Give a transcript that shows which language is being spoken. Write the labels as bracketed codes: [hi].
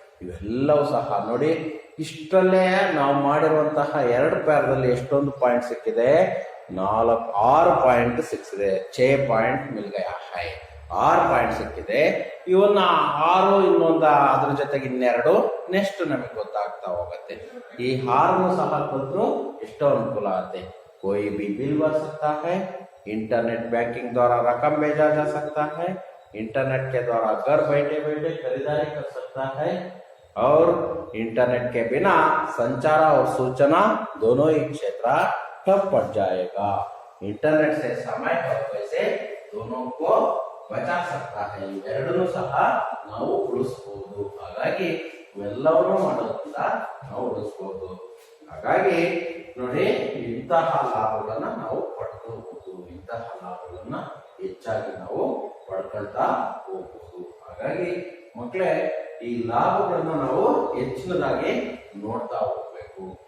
[kn] ಇವೆಲ್ಲವೂ ಸಹ ನೋಡಿ, ಇಷ್ಟರಲ್ಲೇ ನಾವು ಮಾಡಿರುವಂತಹ 2 ಪ್ಯಾರದಲ್ಲಿ ಎಷ್ಟೊಂದು ಪಾಯಿಂಟ್ ಸಿಕ್ಕಿದೆ, 6 ಪಾಯಿಂಟ್ ಸಿಕ್ಕಿದೆ. 6 point [hi] mill Gaya high, [kn] 6 point ಸಿಕ್ಕಿದೆ. ಇವನ್ನ 6 ಇನ್ನೊಂದು ಅದ್ರ ಜೊತೆಗೆ 2 ನೆಕ್ಸ್ಟ್ ನಮಗೆ ಗೊತ್ತಾಗ್ತಾ ಹೋಗುತ್ತೆ. ಈ 6 ಸಹ ಕಲ್ತ್ರು ಎಷ್ಟೋ ಅನುಕೂಲ ಆಗುತ್ತೆ. [hi] कोई भी बिल भर सकता है, इंटरनेट बैंकिंग द्वारा रकम भेजा जा सकता है, इंटरनेट के द्वारा घर बैठे बैठे खरीदारी कर सकता है, और इंटरनेट के बिना संचार और सूचना दोनों ही क्षेत्र ठप पड़ जाएगा. इंटरनेट से समय और पैसे दोनों को बचा सकता है. [kn] ಇವೆರಡನ್ನೂ ಸಹ ನಾವು ಉಳಿಸಬಹುದು. ಹಾಗಾಗಿ ಇವೆಲ್ಲವನ್ನೂ ಮಾಡೋದ್ರಿಂದ ನಾವು ಉಳಿಸಬಹುದು. ಹಾಗಾಗಿ ನೋಡಿ, ಇಂತಹ ಲಾಭಗಳನ್ನ ನಾವು ಪಡ್ಕೋಬಹುದು. ಇಂತಹ ಲಾಭಗಳನ್ನ ಹೆಚ್ಚಾಗಿ ನಾವು ಪಡ್ಕೊಳ್ತಾ ಹೋಗಬಹುದು. ಹಾಗಾಗಿ ಮಕ್ಕಳೇ, ಈ ಲಾಭಗಳನ್ನ ನಾವು ಹೆಚ್ಚಿನದಾಗಿ ನೋಡ್ತಾ ಹೋಗ್ಬೇಕು.